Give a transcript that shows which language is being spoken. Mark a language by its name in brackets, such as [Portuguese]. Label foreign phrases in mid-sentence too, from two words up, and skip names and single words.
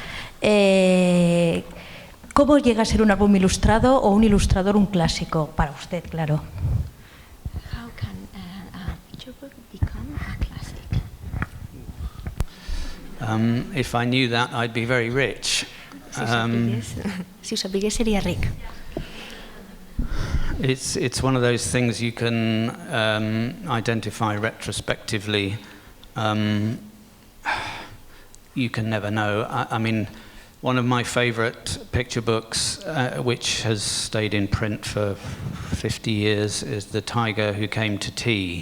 [Spanish] ¿Cómo llega a ser un álbum ilustrado o un ilustrador un clásico? Para usted, claro. [English] How can a picture book become a classic? If I knew that, I'd be very rich. [Catalan] Si ho sapigués seria ric. [English] It's one of those things you can identify retrospectively. You can never know. I mean, one of my favourite picture books, which has stayed in print for 50 years, is The Tiger Who Came to Tea.